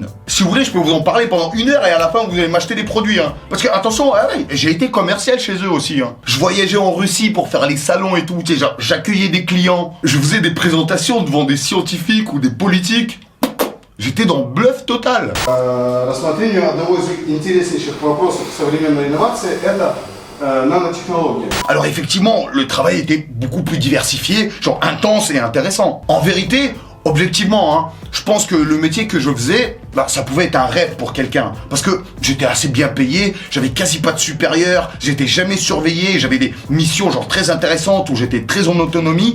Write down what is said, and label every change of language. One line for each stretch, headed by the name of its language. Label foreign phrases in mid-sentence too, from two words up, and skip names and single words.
French: Si vous voulez, je peux vous en parler pendant 1 heure et à la fin, vous allez m'acheter des produits, hein. Parce que, attention, j'ai été commercial chez eux aussi, hein. Je voyageais en Russie pour faire les salons et tout, tu sais, genre, j'accueillais des clients. Je faisais des présentations devant des scientifiques ou des politiques. J'étais dans bluff total.
Russian: Рассмотрению одного из интереснейших вопросов современной инновации – это nanotechnologie.
French: Alors effectivement, le travail était beaucoup plus diversifié, genre intense et intéressant. En vérité, objectivement, hein, je pense que le métier que je faisais, ça pouvait être un rêve pour quelqu'un. Parce que j'étais assez bien payé, j'avais quasi pas de supérieur, j'étais jamais surveillé, j'avais des missions genre très intéressantes où j'étais très en autonomie.